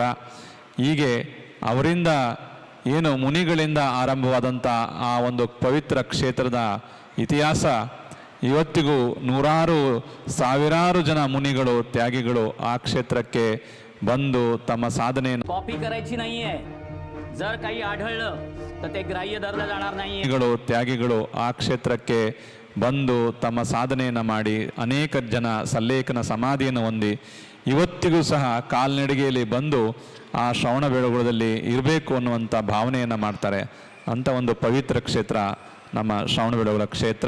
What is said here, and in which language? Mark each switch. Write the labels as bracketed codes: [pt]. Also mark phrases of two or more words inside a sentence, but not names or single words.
[kn] ಹೀಗೆ ಅವರಿಂದ ಏನು ಮುನಿಗಳಿಂದ ಆರಂಭವಾದಂಥ ಆ ಒಂದು ಪವಿತ್ರ ಕ್ಷೇತ್ರದ ಇತಿಹಾಸ ಇವತ್ತಿಗೂ ನೂರಾರು ಸಾವಿರಾರು ಜನ ಮುನಿಗಳು ತ್ಯಾಗಿಗಳು ಆ ಕ್ಷೇತ್ರಕ್ಕೆ ಬಂದು ತಮ್ಮ ಸಾಧನೆಯನ್ನು [mr] कॉपी करायची नाहीये. जर काही आढळलं तर ते ग्राह्य धरलं जाणार नाहीये. [kn] ಮುನಿಗಳು ತ್ಯಾಗಿಗಳು ಆ ಕ್ಷೇತ್ರಕ್ಕೆ ಬಂದು ತಮ್ಮ ಸಾಧನೆಯನ್ನು ಮಾಡಿ ಅನೇಕ ಜನ ಸಲ್ಲೇಖನ ಸಮಾಧಿಯನ್ನು ಹೊಂದಿ ಇವತ್ತಿಗೂ ಸಹ ಕಾಲ್ನಡಿಗೆಯಲ್ಲಿ ಬಂದು ಆ ಶ್ರವಣಬೆಳಗೊಳದಲ್ಲಿ ಇರಬೇಕು ಅನ್ನುವಂಥ ಭಾವನೆಯನ್ನು ಮಾಡ್ತಾರೆ. ಅಂಥ ಒಂದು ಪವಿತ್ರ ಕ್ಷೇತ್ರ ನಮ್ಮ ಶ್ರವಣಬೆಳಗೊಳ ಕ್ಷೇತ್ರ.